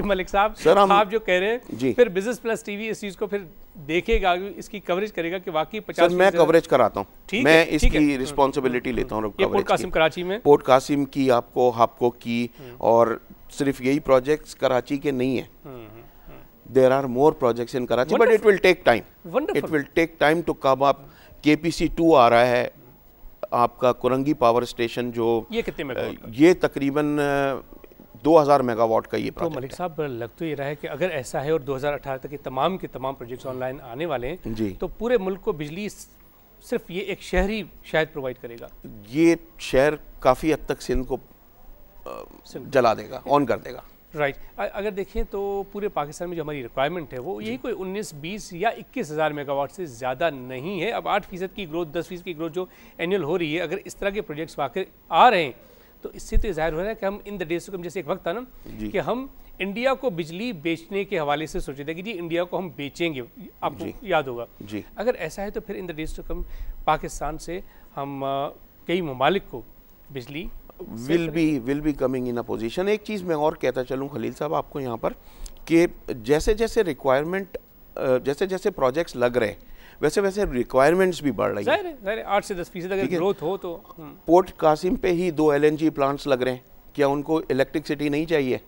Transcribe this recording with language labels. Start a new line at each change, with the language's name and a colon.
Urdu: ملک صاحب آپ جو کہہ رہے ہیں پھر بزنس پلس ٹی وی اس چیز کو پھر دیکھے گا, اس کی کوریج کرے گا کہ واقعی 50%. میں کوریج کراتا ہوں, میں اس کی رسپانسبلٹی لیتا ہوں. پورٹ قاسم کراچی میں, پورٹ قاسم کی, آپ کو ہپکو کی, اور صرف یہی پروجیکٹس کراچی کے نہیں ہیں.
English: There are more projects in Karachi, but it will take time. Wonderful. It will take time to come up.
Urdu: KPC2 آ رہا ہے آپ کا کرنگی پاور اسٹیشن, جو یہ کتنے میگا واٹ کا؟ یہ تقریباً 2000 میگا واٹ کا یہ تو پروجیکٹ. ملک صاحب لگ تو یہ رہا ہے کہ اگر ایسا ہے اور 2018 تک کے تمام پروجیکٹس آن لائن آنے والے ہیں تو پورے ملک کو بجلی صرف یہ ایک شہر ہی شاید پرووائڈ کرے گا. یہ شہر کافی حد تک سندھ کو جلا دے گا, آن کر دے گا. رائٹ. اگر دیکھیں تو پورے پاکستان میں جو ہماری ریکوائرمنٹ ہے وہ یہی کوئی 19-20 یا 21,000 میگا واٹ سے زیادہ نہیں ہے. اب 8% کی گروتھ, 10% کی گروتھ جو اینول ہو رہی ہے, اگر اس طرح کے پروجیکٹس واقع آ رہے ہیں تو اس سے تو ظاہر ہو رہا ہے کہ ہم
English: in the days to come,
Urdu: جیسے ایک وقت تھا نا کہ ہم انڈیا کو بجلی بیچنے کے حوالے سے سوچے تھے کہ جی انڈیا کو ہم بیچیں گے, آپ کو یاد ہوگا. اگر ایسا ہے تو پھر
English: in the days to come
Urdu: Pakistan سے ہم کئی ممالک کو بجلی
English: will be coming in a position.
Urdu: ایک چیز میں اور کہتا چلوں خلیل صاحب آپ کو یہاں پر, کہ جیسے جیسے ریکوائرمنٹ, جیسے جیسے پروجیکٹس لگ رہے ہیں ویسے ویسے ریکوائرمنٹس بھی بڑھ رہی ہیں. ظاہر ہے 8 سے 10% اگر گروتھ ہو تو. پورٹ قاسم پہ ہی 2 LNG پلانٹس لگ رہے ہیں, کیا ان کو الیکٹرکسٹی نہیں چاہیے؟